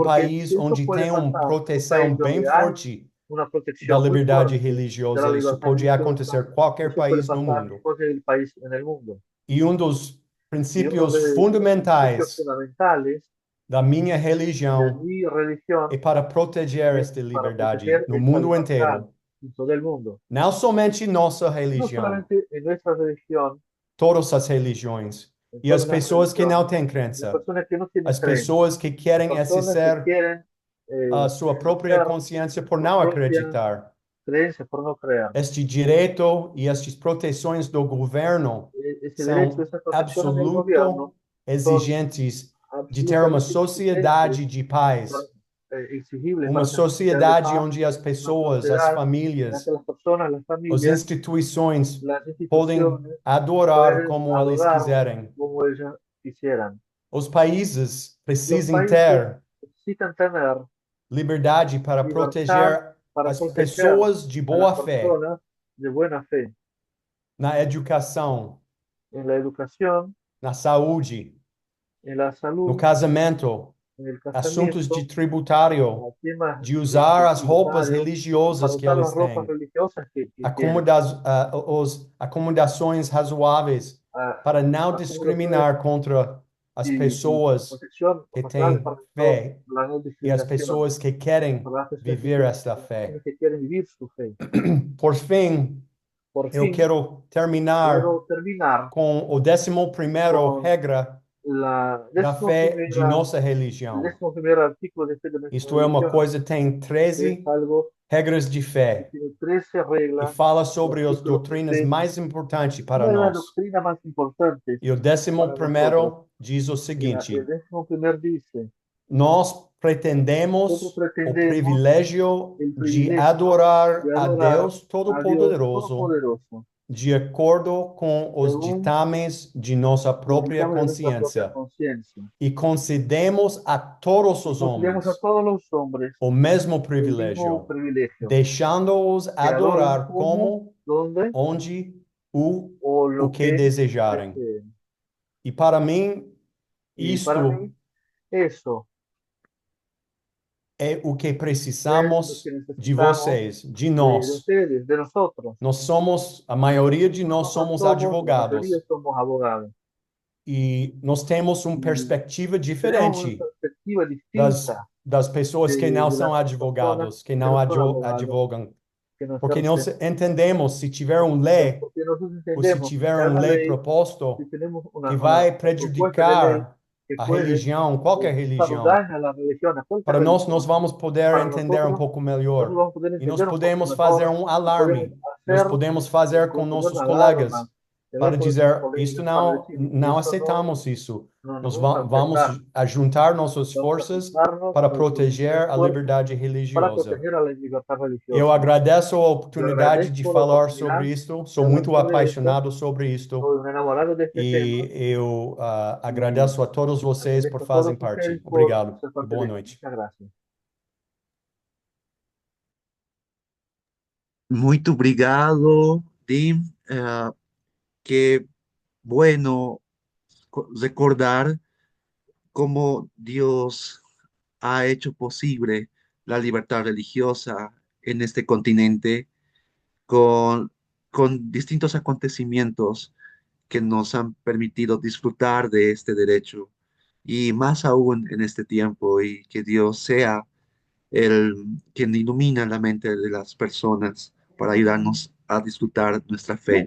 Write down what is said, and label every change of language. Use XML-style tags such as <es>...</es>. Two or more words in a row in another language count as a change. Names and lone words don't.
<pt>Porque</pt> <es>país si eso</es> <pt>onde</pt> <es>puede</es> <pt>tem uma</pt> <es>pasar en un</es> <pt>proteção</pt> <es>país</es> <pt>bem</pt> <es>donde hay</es> <pt>forte</pt> <es>una</es> <pt>da</pt> <es>protección muy</es> <pt>liberdade</pt> <es>fuerte de la</es> <pt>religiosa, isso</pt> <es>libertad</es> <pt>pode</pt> <es>religiosa,</es> <pt>acontecer em qualquer</pt> <es>eso puede</es> <pt>país no</pt> <es>pasar en</es> <pt>mundo.</pt> <es>cualquier país en el mundo.</es> <pt>E dos</pt> <es>Y uno</es> <pt>princípios</pt> <es>de los principios</es> <pt>fundamentais</pt> <es>fundamentales</es> <pt>da minha</pt> <es>de</es> <pt>religião</pt> <es>mi religión</es> <pt>é para proteger</pt> <es>es esta para</es> <pt>liberdade</pt> <es>proteger</es> <pt>no</pt> <es>esta</es> <pt>mundo</pt> <es>libertad</es> <pt>inteiro.</pt> <es>en todo el mundo.</es> <pt>Não somente nossa</pt> <es>No</es> <pt>religião,</pt> <es>solamente en nuestra religión,</es> <pt>todas as religiões.</pt> <es>en</es> <pt>E as</pt> <es>todas las</es> <pt>pessoas que não</pt> <es>religiones,</es> <pt>têm</pt> <es>las</es> <pt>crença,</pt> <es>personas que no tienen</es> <pt>as</pt> <es>creencia,</es> <pt>pessoas que</pt> <es>las</es> <pt>querem</pt> <es>personas que</es> <pt>exercer</pt> <es>quieren</es> <pt>a sua própria</pt> <es>ejercer</es> <pt>consciência por</pt> <es>su</es> <pt>não</pt> <es>propia</es> <pt>acreditar.</pt> <es>creencia por no creer.</es> <pt>Este direito e estas proteções do governo</pt> <es>Ese derecho,</es> <pt>são</pt> <es>esas protecciones del</es> <pt>absoluto</pt> <es>gobierno son</es> <pt>exigentes de ter uma</pt> <es>absolutamente</es> <pt>sociedade</pt> <es>exigentes,</es> <pt>de paz,</pt> <es>exigibles</es> <pt>uma</pt> <es>para tener una sociedad de</es> <pt>sociedade</pt> <es>paz,</es> <pt>onde as</pt> <es>una</es> <pt>pessoas, as</pt> <es>sociedad en la que</es> <pt>famílias,</pt> <es>las personas, las</es> <pt>as</pt> <es>familias,</es> <pt>instituições</pt> <es>las</es> <pt>podem</pt> <es>instituciones</es> <pt>adorar</pt> <es>pueden</es> <pt>como eles</pt> <es>adorar</es> <pt>quiserem.</pt> <es>como ellos quisieran.</es> <pt>Os países</pt> <es>Los</es> <pt>precisam</pt> <es>países</es> <pt>ter</pt> <es>necesitan tener</es> <pt>liberdade para</pt> <es>libertad</es> <pt>proteger</pt> <es>para</es> <pt>as</pt> <es>proteger</es> <pt>pessoas de</pt> <es>a</es> <pt>boa</pt> <es>las</es> <pt>fé</pt> <es>personas de buena fe</es> <pt>na educação,</pt> <es>en la educación,</es> <pt>na saúde,</pt> <es>en la</es> <pt>no</pt> <es>salud,</es> <pt>casamento,</pt> <es>en el</es> <pt>assuntos de</pt> <es>casamiento,</es> <pt>tributário,</pt> <es>en temas</es> <pt>de usar as roupas</pt> <es>tributarios,</es> <pt>religiosas</pt> <es>para</es> <pt>que</pt> <es>usar las</es> <pt>eles</pt> <es>ropas</es> <pt>têm,</pt> <es>religiosas que tienen,</es> <pt>acomodações razoáveis</pt> <es>a</es> <pt>para não</pt> <es>acomodaciones</es> <pt>discriminar contra as</pt> <es>y</es> <pt>pessoas</pt> <es>protección</es> <pt>que</pt> <es>razonables</es> <pt>têm</pt> <es>para</es> <pt>fé</pt> <es>la no</es> <pt>e as</pt> <es>discriminación,</es> <pt>pessoas que querem</pt> <es>para las personas</es> <pt>viver esta fé.</pt> <es>que quieren vivir su fe.</es> <pt>Por fim,</pt> <es>Por</es> <pt>eu</pt> <es>fin,</es> <pt>quero terminar</pt> <es>quiero terminar</es> <pt>com o 11º</pt> <es>con</es> <pt>regra</pt> <es>la</es> <pt>da fé de nossa</pt> <es>el</es> <pt>religião.</pt> <es>11º artículo de fe de nuestra</es> <pt>Isto é uma</pt> <es>religión,</es> <pt>coisa, tem</pt> <es>que es</es> <pt>13</pt> <es>algo</es> <pt>regras de fé</pt> <es>tiene 13</es> <pt>e</pt> <es>reglas,</es> <pt>fala sobre as</pt> <es>versículos</es> <pt>doutrinas</pt> <es>supremos.</es> <pt>mais importantes para</pt> <es>Una de las</es> <pt>nós.</pt> <es>doctrinas más importantes</es> <pt>E o</pt> <es>para</es> <pt>11º diz o</pt> <es>y el</es> <pt>seguinte:</pt> <es>11º dice,</es> <pt>nós pretendemos</pt> <es>nosotros</es> <pt>o</pt> <es>pretendemos</es> <pt>privilégio</pt> <es>el</es> <pt>de</pt> <es>privilegio</es> <pt>adorar</pt> <es>de</es> <pt>a</pt> <es>adorar</es> <pt>Deus</pt> <es>a Dios</es> <pt>Todo-Poderoso</pt> <es>Todopoderoso,</es> <pt>de acordo com os</pt> <es>según</es> <pt>ditames de nossa</pt> <es>los</es> <pt>própria</pt> <es>dictamen de nuestra propia</es> <pt>consciência</pt> <es>conciencia.</es> <pt>e concedemos a todos</pt> <es>Y</es> <pt>os</pt> <es>concedemos a</es> <pt>homens</pt> <es>todos los hombres</es> <pt>o mesmo</pt> <es>el mismo</es> <pt>privilégio,</pt> <es>privilegio,</es> <pt>deixando-os</pt> <es>que adoren</es> <pt>adorar</pt> <es>como,</es> <pt>como,</pt> <es>donde</es> <pt>onde o</pt> <es>o lo</es> <pt>que</pt> <es>que</es> <pt>desejarem.</pt> <es>deseen.</es> <pt>E para mim,</pt> <es>Y para</es> <pt>isto</pt> <es>mí, eso</es> <pt>é o que</pt> <es>es lo</es> <pt>precisamos</pt> <es>que</es> <pt>de</pt> <es>necesitamos</es> <pt>vocês, de</pt> <es>de</es> <pt>nós.</pt> <es>ustedes, de nosotros.</es> <pt>Nós somos, a maioria de nós somos</pt> <es>La mayoría</es> <pt>advogados</pt> <es>somos abogados.</es> <pt>e nós temos uma</pt> <es>Y</es> <pt>perspectiva</pt> <es>tenemos una</es> <pt>diferente</pt> <es>perspectiva</es> <pt>das,</pt> <es>distinta</es> <pt>das pessoas que não</pt> <es>de</es> <pt>são</pt> <es>las personas</es> <pt>advogados, que</pt> <es>que</es> <pt>não</pt> <es>no son abogados,</es> <pt>advogam.</pt> <es>que no</es> <pt>Porque nós</pt> <es>ejercen.</es> <pt>entendemos, se tiver lei,</pt> <es>Porque nosotros</es> <pt>ou se</pt> <es>entendemos</es> <pt>tiver</pt> <es>que hay una</es> <pt>lei</pt> <es>ley,</es> <pt>proposto</pt> <es>si tenemos</es> <pt>que</pt> <es>una</es> <pt>vai</pt> <es>propuesta de ley</es> <pt>prejudicar</pt> <es>que</es> <pt>a</pt> <es>puede</es> <pt>religião, qualquer</pt> <es>causar</es> <pt>religião,</pt> <es>daño a la religión, a cualquier</es> <pt>para nós</pt> <es>religión,</es> <pt>vamos poder</pt> <es>para</es> <pt>entender</pt> <es>nosotros</es> <pt>melhor.</pt> <es>vamos a poder</es> <pt>E nós</pt> <es>entender un poco</es> <pt>podemos fazer</pt> <es>mejor y podemos</es> <pt>alarme. Nós</pt> <es>hacer</es> <pt>podemos fazer com</pt> <es>poner</es> <pt>nossos</pt> <es>una</es> <pt>colegas</pt> <es>alarma, hablar</es> <pt>para</pt> <es>con nuestros</es> <pt>dizer, isto</pt> <es>colegas para decir,</es> <pt>não</pt> <es>esto</es> <pt>aceitamos isso.</pt> <es>no</es> <pt>Nós</pt> <es>vamos a</es> <pt>vamos</pt> <es>aceptar,</es> <pt>a juntar nossas</pt> <es>vamos a</es> <pt>forças</pt> <es>juntarnos</es> <pt>para</pt> <es>nuestros</es> <pt>proteger a</pt> <es>esfuerzos</es> <pt>liberdade</pt> <es>para</es> <pt>religiosa.</pt> <es>proteger a la libertad</es> <pt>Eu</pt> <es>religiosa.</es> <pt>agradeço a</pt> <es>Yo</es> <pt>oportunidade de</pt> <es>agradezco la</es> <pt>falar</pt> <es>oportunidad</es> <pt>sobre isto.</pt> <es>de</es> <pt>Sou</pt> <es>hablar</es> <pt>muito</pt> <es>sobre esto.</es> <pt>apaixonado sobre isto.</pt> <es>Soy un enamorado de este tema</es> <pt>E eu</pt> <es>y</es> <pt>agradeço a todos vocês por</pt> <es>agradezco a</es> <pt>fazem</pt> <es>todos ustedes</es> <pt>parte.</pt> <es>por</es> <pt>Obrigado</pt> <es>ser</es> <pt>e</pt> <es>parte</es> <pt>boa</pt> <es>de esto.</es> <pt>noite.</pt> <es>Muchas gracias.</es> <pt>Muito obrigado, Tim.</pt> <es>Qué bueno recordar cómo Dios ha hecho posible la libertad religiosa en este continente con, con distintos acontecimientos que nos han permitido disfrutar de este derecho y más aún en este tiempo y que Dios sea el quien ilumina la mente de las personas para ayudarnos a disfrutar nuestra fe.</es>